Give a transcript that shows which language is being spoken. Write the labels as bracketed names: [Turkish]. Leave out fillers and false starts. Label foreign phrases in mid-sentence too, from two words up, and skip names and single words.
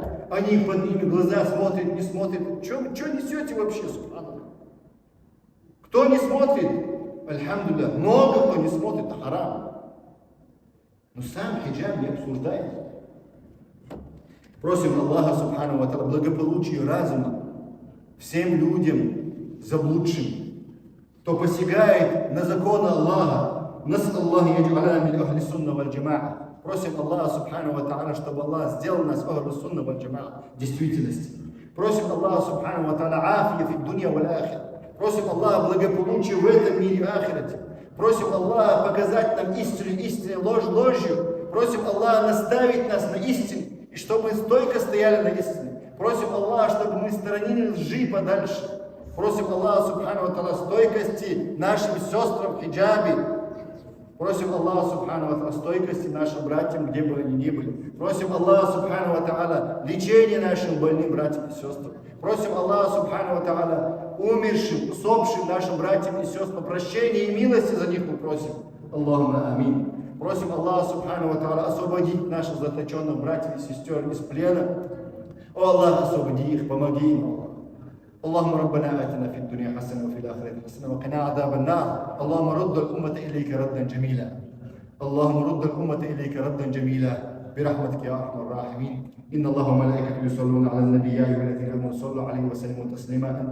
[Russian] Они под ними глаза смотрят, не смотрят. Что несете вообще, субханаллах? Кто не смотрит? Альхамдулилля. Много кто не смотрит, это харам. Но сам хиджаб не обсуждает. Просим Аллаха, [Arabic] سبحانه وتعالى, [Russian] благополучия разума всем людям заблудшим, кто посягает на законы Аллаха, [Arabic] نسأل الله يجعلنا من أهل السنة والجماعة. [Russian] Просим Аллаха [Arabic] سبحانه وتعالى, [Russian] чтобы Аллах сделал нас [Arabic] أهل السنة والجماعة [Russian] в действительности. Просим Аллаха [Arabic] سبحانه وتعالى عافية في الدنيا والآخرة. [Russian] Просим Аллаха благополучия в этом мире и ахирате. Просим Аллаха показать нам истину истиной, ложь ложью. Просим Аллаха наставить нас на истине, и чтобы мы стойко стояли на истине. Просим Аллаха, чтобы мы сторонили лжи подальше. Просим Аллаха [Arabic] سبحانه وتعالى [Russian] стойкости нашим сестрам в хиджабе. Просим Аллаха [Arabic] سبحانه وتعالى [Russian] стойкости нашим братьям, где бы они ни были. Просим Аллаха [Arabic] سبحانه وتعالى [Russian] лечения нашим больным братьям и сестрам. Просим Аллаха [Arabic] سبحانه وتعالى [Russian] умершим, усопшим нашим братьям и сестрам прощения и милости за них мы просим. [Arabic] اللهم آمين. [Russian] Просим Аллаха [Arabic] سبحانه وتعالى [Russian] освободить наших заточенных братьев и сестер из плена. О Аллах, освободи их, помоги им. [Arabic] اللهم ربنا آتنا في الدنيا حسنة وفي الآخرة حسنة وقنا عذاب النار. اللهم رد الأمة إليك ردا جميلا. اللهم رد الأمة إليك ردا جميلا برحمتك يا أرحم الراحمين. إن الله وملائكته يصلون على النبي يا أيها الذين آمنوا صلوا عليه وسلموا تسليما.